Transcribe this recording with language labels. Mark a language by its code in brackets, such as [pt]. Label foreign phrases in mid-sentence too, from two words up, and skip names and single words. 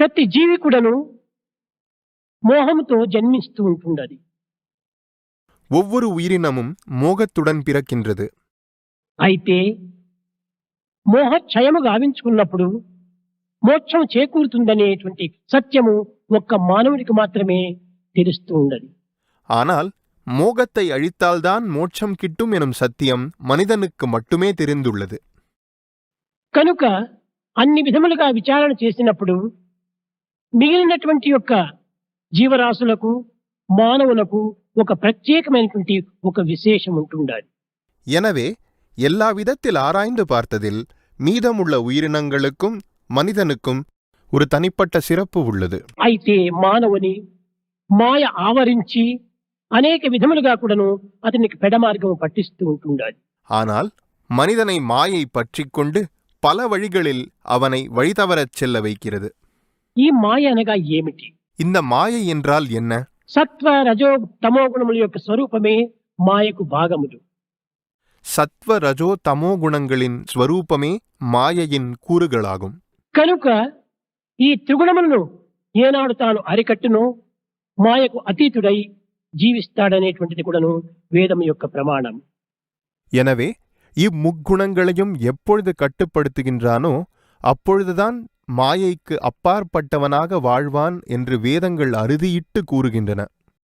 [te] ప్రతి జీవి కూడాను మోహంతో జన్మిస్తూ ఉంటుండది. [ta] ஒவ்வொரு உயிரினமும் மோகத்துடன் பிறக்கின்றது. [te] అయితే మోహక్షయము గావించుకున్నప్పుడు మోక్షం చేకూరుతుందనేటువంటి సత్యము ఒక్క మానవునికి మాత్రమే తెలుస్తూ ఉండదు. [ta] ஆனால் மோகத்தை அழித்தால்தான் மோட்சம் கிட்டும் எனும் சத்தியம் மனிதனுக்கு மட்டுமே தெரிந்துள்ளது. [te] కనుక అన్ని విధములుగా విచారణ చేసినప్పుడు మిగిలినటువంటి యొక్క జీవరాశులకు మానవులకు ఒక ప్రత్యేకమైనటువంటి ఒక విశేషం ఉంటుండాలి. [ta] எனவே எல்லா விதத்தில் ஆராய்ந்து பார்த்ததில் மீதமுள்ள உயிரினங்களுக்கும் மனிதனுக்கும் ஒரு தனிப்பட்ட சிறப்பு உள்ளது. [te] అయితే మానవుని మాయ ఆవరించి అనేక విధములుగా కూడాను అతనికి పెడమార్గం పట్టిస్తూ ఉంటుండాలి. [ta] ஆனால் மனிதனை மாயை பற்றிக்கொண்டு பல வழிகளில் அவனை வழிதவரச் செல்ல வைக்கிறது. [te] ఈ మాయ అనగా ఏమిటి? [ta] இந்த மாயை என்றால் என்ன? [te] సత్వ రజో తమో గుణముల యొక్క స్వరూపమే మాయకు భాగములు. [ta] சத்வ ரஜோ தமோ குணங்களின் ஸ்வரூபமே மாயையின் கூறுகளாகும். [te] కనుక ఈ త్రిగుణములను ఏనాడు తాను అరికట్టునో మాయకు అతీతుడై జీవిస్తాడనేటువంటిది కూడాను వేదం యొక్క ప్రమాణం. [ta] எனவே இம்முக்குணங்களையும் எப்பொழுது கட்டுப்படுத்துகின்றானோ அப்பொழுதுதான் மாயைக்கு அப்பாற்பட்டவனாக வாழ்வான் என்று வேதங்கள் அறுதியிட்டு கூறுகின்றன.